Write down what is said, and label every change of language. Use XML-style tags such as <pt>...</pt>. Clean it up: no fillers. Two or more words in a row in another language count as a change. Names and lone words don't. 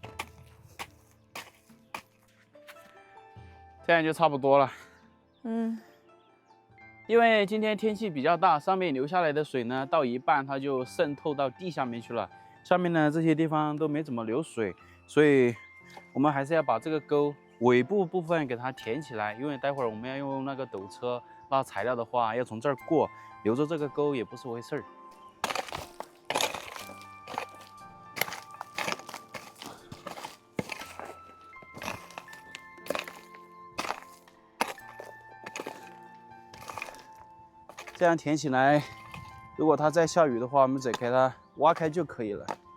<zh>這樣就差不多了。因為今天天氣比較大，上面流下來的水呢，到一半它就滲透到地下面去了。下面呢這些地方都沒怎麼流水，所以我們還是要把這個溝尾部分給它填起來。因為待會兒我們要用那個斗車拉材料的話，要從這兒過，留着這個溝也不是回事兒。這樣填起來，如果它再下雨的話，我們只給它挖開就可以了。</zh>